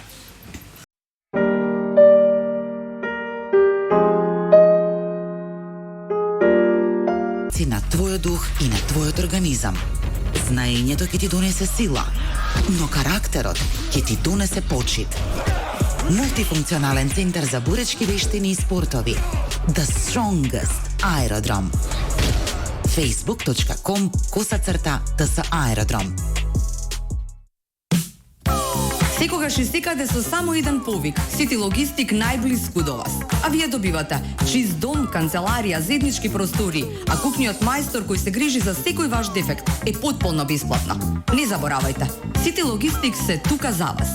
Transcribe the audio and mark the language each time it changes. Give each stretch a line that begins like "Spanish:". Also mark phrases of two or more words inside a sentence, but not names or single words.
Macedonian: На твојот дух и на твојот организам. Знаењето ќе ти донесе сила, но карактерот ќе ти донесе почит. Мултифункционален центар за буречки вештини и спортови. The Strongest Aerodrom. facebook.com/TS Aerodrom. Секогаш и секаде со само еден повик. Сити Логистик најблиску до вас. А вие добивате чист дом, канцеларија, заеднички простори, а кухниот мајстор кој се грижи за секој ваш дефект е потполно бесплатно. Не заборавајте, Сити Логистик се тука за вас.